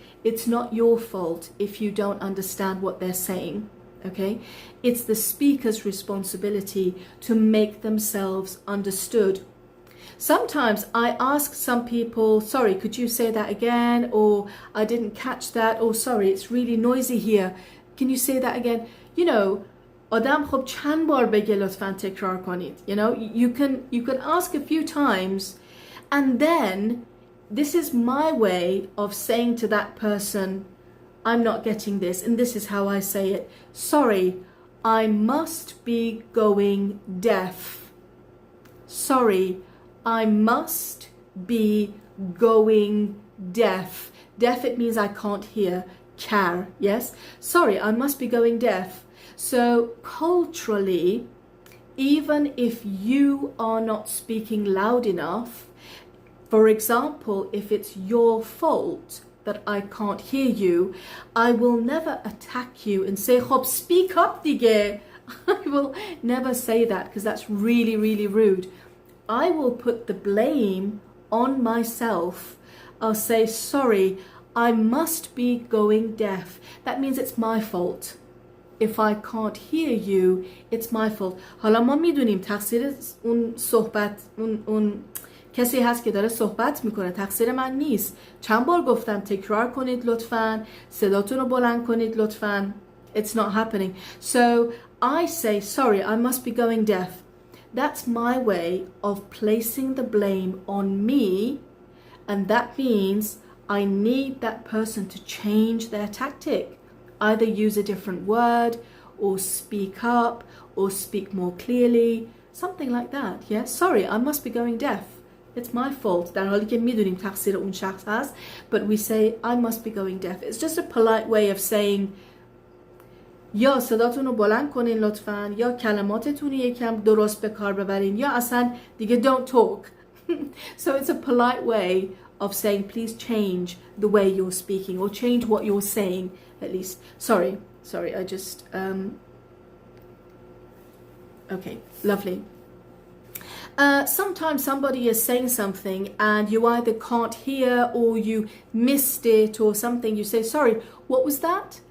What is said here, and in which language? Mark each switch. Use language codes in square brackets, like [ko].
[en] It's not your fault if you don't understand what they're saying. Okay, it's the speaker's responsibility to make themselves understood. Sometimes I ask some people, sorry, could you say that again? Or I didn't catch that. Or sorry, it's really noisy here. Can you say that again? You know, [fa] آدم خب چند بار بگه لطفاً تکرار کنید. [en] You know, you can ask a few times, and then this is my way of saying to that person, I'm not getting this, and this is how I say it. Sorry, I must be going deaf. Sorry, I must be going deaf. Deaf, it means I can't hear. Kar, yes? Sorry, I must be going deaf. So culturally, even if you are not speaking loud enough, for example, if it's your fault that I can't hear you, I will never attack you and say, "Khop, speak up dige." I will never say that, because that's really, really rude. I will put the blame on myself. I'll say, sorry, I must be going deaf. That means it's my fault. If I can't hear you, it's my fault. [fa] حالا ما میدونیم تقصیر اون صحبت اون کسی هست که داره صحبت میکنه، تقصیر من نیست. چند بار گفتم تکرار کنید لطفاً، صداتون رو بلند کنید لطفاً. [en] It's not happening. So I say, sorry, I must be going deaf. That's my way of placing the blame on me, and that means I need that person to change their tactic. Either use a different word, or speak up, or speak more clearly, something like that. Yeah, sorry, I must be going deaf. It's my fault. [fa] در حالی که میدونیم تقصیر اون شخص هست, [en] but we say I must be going deaf. It's just a polite way of saying [fa] یا صداتون رو بلند کنین لطفاً، یا کلماتتون رو یکم درست به کار ببرین، یا اصلا دیگه [en] don't talk. So it's a polite way of saying please change the way you're speaking or change what you're saying at least. Sorry, I just okay, lovely. Sometimes somebody is saying something and you either can't hear or you missed it or something. You say, sorry, what was that?